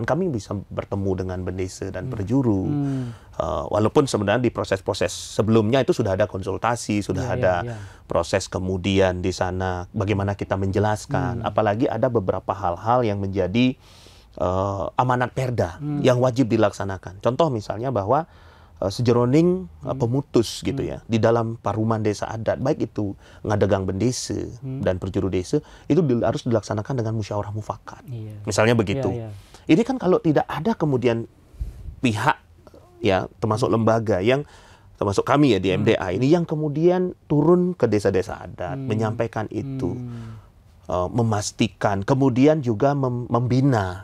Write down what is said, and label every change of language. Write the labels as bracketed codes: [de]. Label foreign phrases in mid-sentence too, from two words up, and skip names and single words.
[id] Kami bisa bertemu dengan bendesa dan perjuru, walaupun sebenarnya di proses-proses sebelumnya itu sudah ada konsultasi, sudah ada proses kemudian di sana bagaimana kita menjelaskan, apalagi ada beberapa hal-hal yang menjadi amanat perda yang wajib dilaksanakan. Contoh misalnya bahwa [ban] sejeroning pemutus [id] gitu ya di dalam paruman desa adat, baik itu [ban] ngadegang bendesa [id] dan perjuru desa, itu harus dilaksanakan dengan musyawarah mufakat. Misalnya begitu. Ini kan kalau tidak ada kemudian pihak ya termasuk lembaga yang termasuk kami ya di MDA ini yang kemudian turun ke desa-desa adat menyampaikan itu, memastikan, kemudian juga membina.